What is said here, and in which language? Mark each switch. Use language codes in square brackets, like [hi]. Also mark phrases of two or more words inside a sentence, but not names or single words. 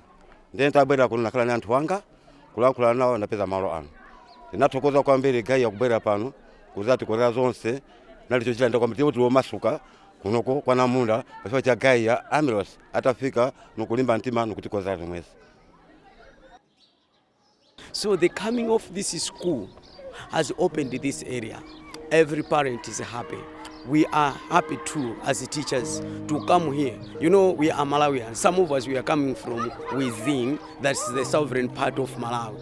[ny] Ndiye tabwera kuno nakhala ndi anthu anga kulankhula nawo napeza malo anu. Tinathokoza kwambiri Gaia kubwera pano kuzati kolera zonse nalicho chilanda kwambiri kuti womasuka kunoko kwa Namunda pachifukwa cha Gaia Amiros atafika nokulimba mtima nokutikoza zomwezi. [en] So the coming of this school has opened this area. Every parent is happy. We are happy too as teachers to come here. You know, we are Malawians. Some of us, we are coming from within, that's the sovereign part of Malawi.